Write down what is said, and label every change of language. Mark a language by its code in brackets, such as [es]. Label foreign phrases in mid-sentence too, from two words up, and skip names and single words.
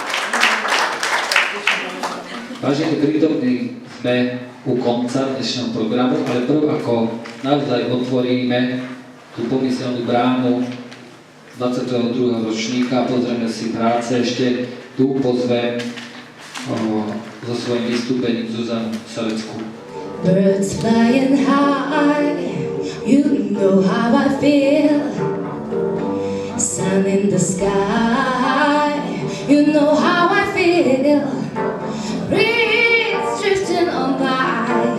[sk] Vážení prítomní, sme u konca dnešného programu, ale prv ako naozaj otvoríme tú pomyselnú bránu 22. ročníka, pozrieme si práce, ešte tu pozvem so svojím vystúpením Zuzanu Selecku. [en] Birds flying high, you know how I feel. sun in the sky. You know how I feel. Breeze drifting on by.